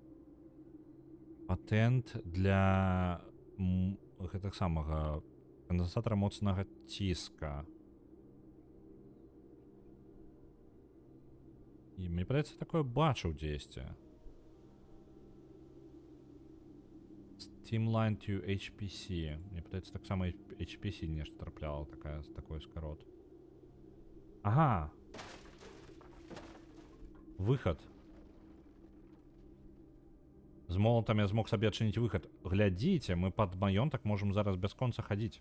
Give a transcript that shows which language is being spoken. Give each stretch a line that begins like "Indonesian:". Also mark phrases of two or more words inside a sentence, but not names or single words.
Belarusian: Патэнт для гэтага самага кандэнсатара моцнага ціска. І мне падаецца, такое бачыў дзесьці.
English: Team line to HPC.
Belarusian: Мне падаецца, таксама HPC нешта трапляла, такой скарот. Ага. Выход. З молотам я змог сабе адчыніць выхад. Глядзіце, мы пад маёнтак можам зараз бясконца хадзіць.